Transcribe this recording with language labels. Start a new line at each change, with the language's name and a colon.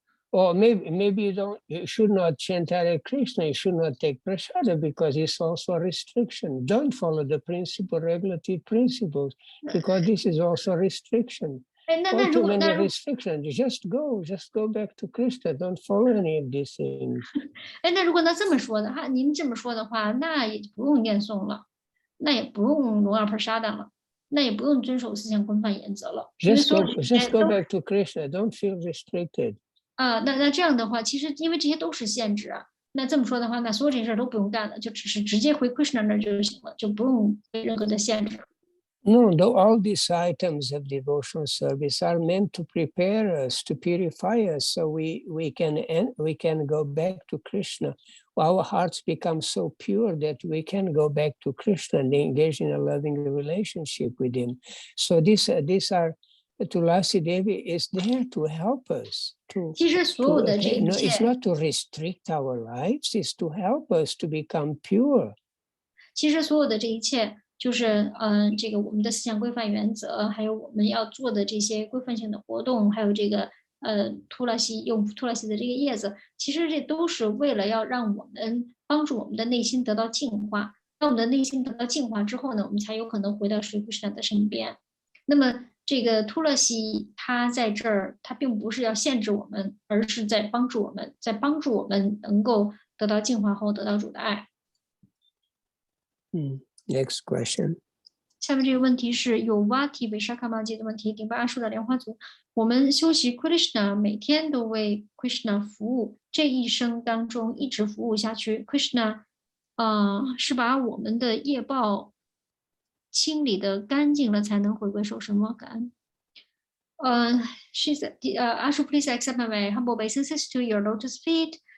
English: Or maybe you should not chant Hare Krishna. You should not take prasada because it's also a restriction. Don't follow the regulative principles because this is also a restriction. Too many restrictions. Just go back to Krishna. Don't follow any of these things.
Chinese: 那如果这么说的话，您这么说的话，那也不用念诵了，那也不用荣耀 prasada 了，那也不用遵守四项规范原则了。
English: Just go back to Krishna. Don't feel restricted.
Chinese: 那这样的话，其实因为这些都是限制啊。那这么说的话，那所有这些事都不用干了，就只是直接回 Krishna 那就行了，就不用任何的限制。
English: No, all these items of devotional service are meant to prepare us, to purify us, so we can go back to Krishna. Our hearts become so pure that we can go back to Krishna and engage in a loving relationship with him. So these are Tulasi Devi is there to help us. It's not to restrict our lives, it's to help us to become pure.
Chinese: 其实所有的这一切就是这个我们的四项规范原则，还有我们要做的这些规范性的活动，还有这个突拉西用突拉西的这个叶子，其实这都是为了要让我们帮助我们的内心得到净化。当我们的内心得到净化之后呢，我们才有可能回到Sri Krishna的身边。那么这个突拉西它在这儿，它并不是要限制我们，而是在帮助我们，能够得到净化后得到主的爱。
English: Next question.
Chinese: 下面这个问题是有 Vati Vishakamaji 的问题，顶巴阿树的莲花族。我们修习 Krishna， 每天都为 Krishna 服务，这一生当中一直服务下去。 Krishna，是把我们的业报清理的干净了，才能回归受生吗？感恩。
English: She said, Ashu, please accept my humble obeisances to your lotus feet.